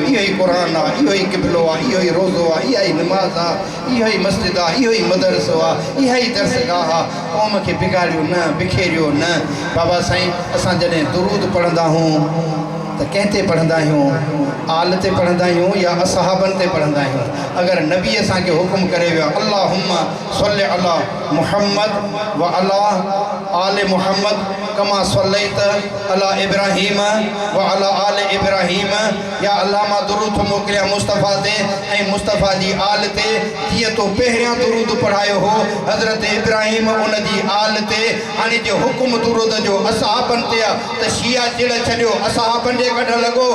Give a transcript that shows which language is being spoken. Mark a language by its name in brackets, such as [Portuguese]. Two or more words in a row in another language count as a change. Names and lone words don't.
[Sindhi] इहो ई क़ुर आहे, इहो ई क़िबलो आहे, इहो ई रोज़ो आहे, इहा ई निमाज़ आहे, इहो ई मस्जिद आहे, इहो ई मदरसो आहे, इहा ई दर्सगाह आहे। क़ौम खे बिगाड़ियो न, बिखेरियो न। बाबा साईं असां जॾहिं दुरूद पढ़ंदा आहियूं त कंहिं ते पढ़ंदा आहियूं? आल ते पढ़ंदा आहियूं या असहाबनि ते पढ़ंदा आहियूं? अगरि नबी असांखे हुकुम करे वियो [Arabic] اللهم صل على محمد وعلى آل محمد كما صليت على إبراهيم وعلى آل إبراهيم, [Sindhi] या अल्लाह मां दुरूद मोकिलिया मुस्तफ़ा ते ऐं मुस्तफ़ा जी आल ते, जीअं तो पहिरियां दुरूद पढ़ायो हो हज़रत इब्राहीम उन जी आल ते। हाणे जे हुकुम दुरूद जो असहाबनि ते आहे त शिया चिड़ छॾियो, असहाबनि जे कढ लॻो।